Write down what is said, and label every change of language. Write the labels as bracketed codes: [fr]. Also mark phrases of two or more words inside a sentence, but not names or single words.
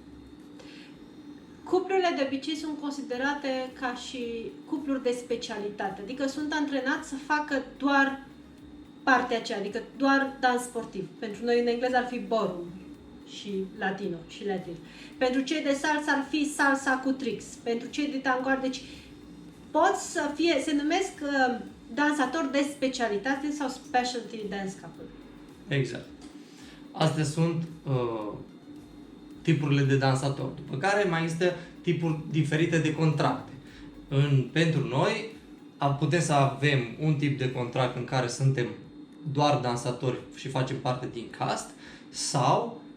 [ro] Cuplurile de obicei sunt considerate ca și cupluri de specialitate, adică sunt antrenați să facă doar partea aceea, adică doar dans sportiv. Pentru noi în engleză ar fi ballroom și latino și latin. Pentru cei de salsa ar fi salsa cu tricks. Pentru cei de tango, deci pot să fie, se numesc dansatori de specialitate sau [en] specialty dance couple. [ro] Exact. Astea sunt tipurile de dansatori. După care mai există tipuri diferite de contracte. Pentru noi putem să avem un tip de contract în care suntem doar dansatori și facem parte din cast, sau